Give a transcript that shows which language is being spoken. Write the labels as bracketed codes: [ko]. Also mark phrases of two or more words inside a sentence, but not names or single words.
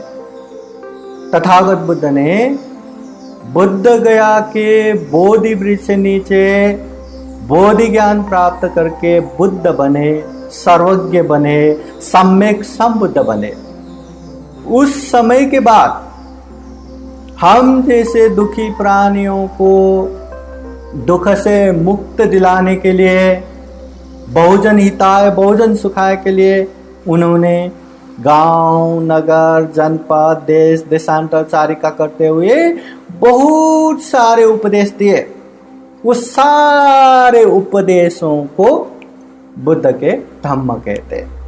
[hi] तथागत बुद्ध ने बुद्ध गया के बोधि वृक्ष से नीचे बोधि ज्ञान प्राप्त करके बुद्ध बने, सर्वज्ञ बने, सम्यक संबुद्ध बने। उस समय के बाद हम जैसे दुखी प्राणियों को दुख से मुक्त दिलाने के लिए, [pi] बहुजन हिताय बहुजन सुखाय [hi] के लिए उन्होंने गांव, नगर, जनपद, देश देशांतर चारिका करते हुए बहुत सारे उपदेश दिए। वो सारे उपदेशों को बुद्ध के धम्म कहते।